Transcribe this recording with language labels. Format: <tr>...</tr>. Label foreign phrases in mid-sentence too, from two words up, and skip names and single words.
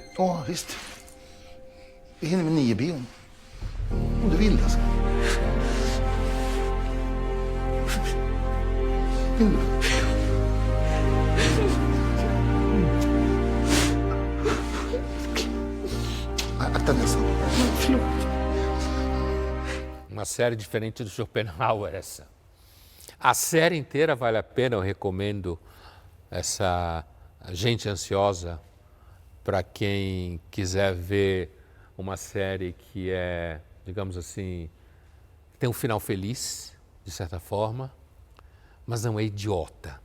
<sv>Ja, visst. Vi hinner med 9-bion. Om du vill alltså. Vill du? Akta näsan.</sv> <pt>Uma série diferente do Schopenhauer, essa. A série inteira vale a pena, eu recomendo essa Gente Ansiosa para quem quiser ver uma série que é, digamos assim, tem um final feliz, de certa forma, mas não é idiota.</pt>